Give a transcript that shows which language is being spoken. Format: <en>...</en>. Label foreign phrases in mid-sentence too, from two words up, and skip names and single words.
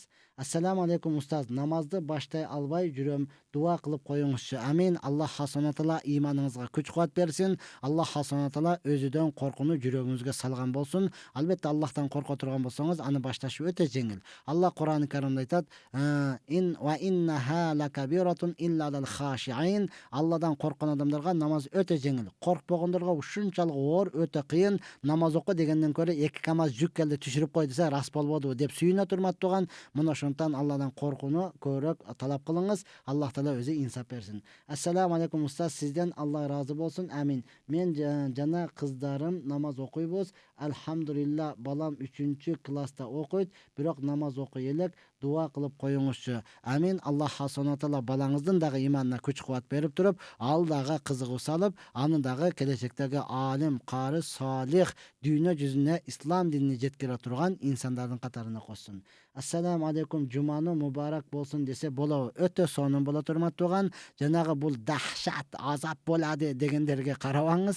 <ar>السلام عليكم</ar> <ky>устаз, намазды баштай албай жүрөм, дуа кылып коюңузчу. Амин. Аллах</ky> <ar>سبحانه وتعالى</ar> <ky>иманыңызга күч кубат берсин. Аллах</ky> <ar>سبحانه وتعالى</ar> <ky>өзүдөн коркууну жүрөгүңүзгө салган болсун. Албетте Аллахтан корко турган болсоңуз, аны башташ өтө жеңил. Аллах Кур'ан-ы Каримде айтат:</ky> <ar>إنها لكبيرة إلا للخاشعين.</ar> <ky>Алладан корккон адамдарга намаз өтө жеңил. Коркпогондорго ушунчалык оор, өтө кыйын. Намаз оку дегенден көрө 2 камаз жүк келди түшүрүп кой десе рас болбоду деп сүйүнө турматтаган. Мына ошондуктан Алладан коркууну көбүрөөк талап кылыңыз. Аллах Таала өзү инсап берсин.</ky> <ar>السلام عليكم</ar> <ky>устаз, сизден Аллах ыраазы болсун. Амин. Мен жана кыздарым намаз окуйбуз. Алхамдулилла, балам 3-класста окуйт, бирок намаз окуй элек. дуа кылып коюңузчу. Амин. Аллах</ky> <ar>سبحانه وتعالى</ar> <ky>балаңыздын дагы иманына күч кубат берип туруп, ал дагы кызыгуу салып, аны дагы келечектеги алим, кары, салих, дүйнө жүзүнө ислам динини жеткире турган инсандардын катарына кошсун.</ky> <ar>السلام عليكم,</ar> <ky>жуманы мубарак болсун десе болобу. Өтө сонун болот урматтууган. Жанагы бул дахшат, азап болады дегендерге карабаңыз.</ky>